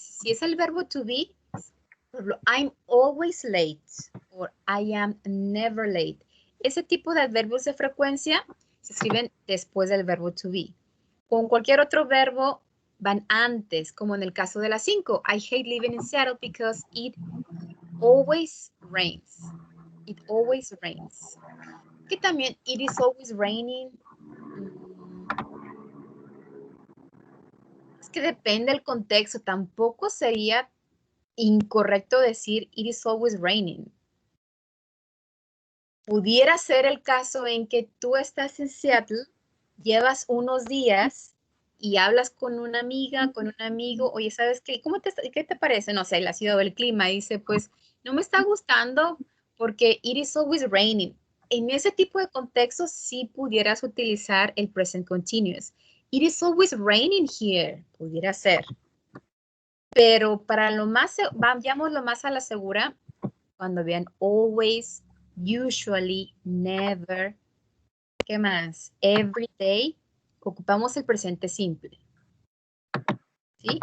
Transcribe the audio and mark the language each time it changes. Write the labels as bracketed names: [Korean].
[Spanish] Si es el verbo to be, por ejemplo, [English] I'm always late or I am never late. [Spanish] Ese tipo de adverbios de frecuencia se escriben después del verbo to be. Con cualquier otro verbo van antes, como en el caso de las 5. [English] I hate living in Seattle because it always rains. It always rains. [Spanish] Que también, [English] it is always raining. [Spanish] Es que depende del contexto. Tampoco sería incorrecto decir [English] it is always raining. [Spanish] Pudiera ser el caso en que tú estás en Seattle, llevas unos días y hablas con una amiga, con un amigo, oye, ¿sabes qué? ¿Qué te parece? No sé, la ciudad o el clima. Y dice, pues, no me está gustando porque [English] it is always raining. [Spanish] En ese tipo de contextos sí pudieras utilizar el present continuous. [English] It is always raining here. [Spanish] Pudiera ser. Pero para vayamos lo más a la segura, cuando vean always, usually, never, ¿qué más? [English] Every day, [Spanish] ocupamos el presente simple. ¿Sí?